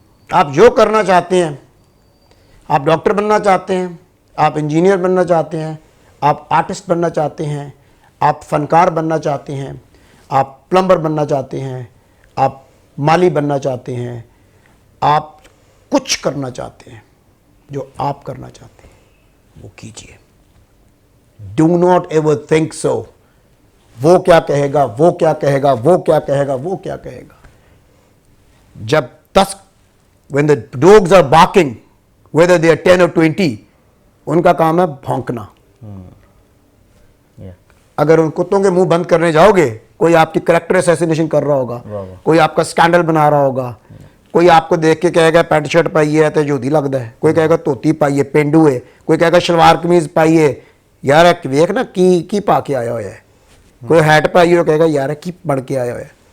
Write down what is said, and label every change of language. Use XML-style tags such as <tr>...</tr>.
<hi>आप जो करना चाहते हैं, आप डॉक्टर बनना चाहते हैं, आप इंजीनियर बनना चाहते हैं, आप आर्टिस्ट बनना चाहते हैं, आप फनकार बनना चाहते हैं, आप प्लम्बर बनना चाहते हैं, आप माली बनना चाहते हैं, आप कुछ करना चाहते हैं, जो आप करना चाहते हैं वो कीजिए।</hi> <en>do not ever think so,</en> <hi>वो क्या कहेगा, वो क्या कहेगा, वो क्या कहेगा, वो क्या कहेगा। जब</hi> <en>10 when the dogs are barking, whether they are 10 or 20,</en> <hi>उनका काम है भौंकना। अगर उन कुत्तों के मुंह बंद करने जाओगे, कोई आपकी करेक्टर असैसिनेशन कर रहा होगा, कोई आपका स्कैंडल बना रहा होगा, कोई आपको देख के कहेगा पैंट शर्ट पाई है तो जोधी लगता है, कोई कहेगा धोती पाई है पेंडू है, कोई कहेगा शलवार कमीज पाई है,</hi> <pa>यार वेख ना की पा के आया हुआ है,</pa> <hi>कोई हैट पाई है कहेगा</hi> <pa>यार की बन के आया हुआ है।</pa>